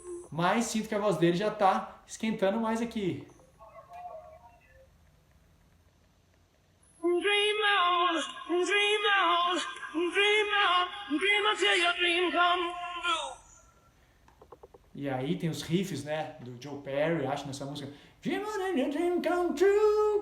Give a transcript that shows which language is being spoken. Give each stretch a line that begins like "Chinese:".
Portuguese: Mas sinto que a voz dele já tá esquentando mais aqui.
English: Dream on, dream on, dream on, dream until your dream come true.
Portuguese: E aí tem os riffs, né, do Joe Perry, acho, nessa música.
English: Dream on your dream come true.